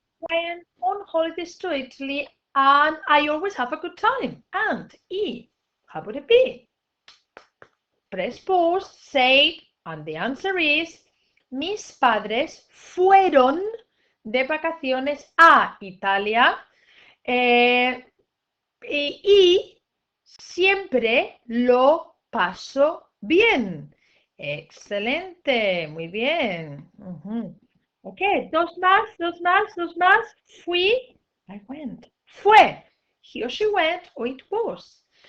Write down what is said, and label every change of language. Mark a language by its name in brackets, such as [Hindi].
[English] Went on holidays to Italy and I always have a good time. And E. How would it be? Press pause, say, and the answer is, [Spanish] mis padres fueron de vacaciones a Italia y siempre lo paso bien. Excelente, muy bien. Ok, dos más, dos más, dos más. [English] Fui, I went. Fue, he or she went, or it was.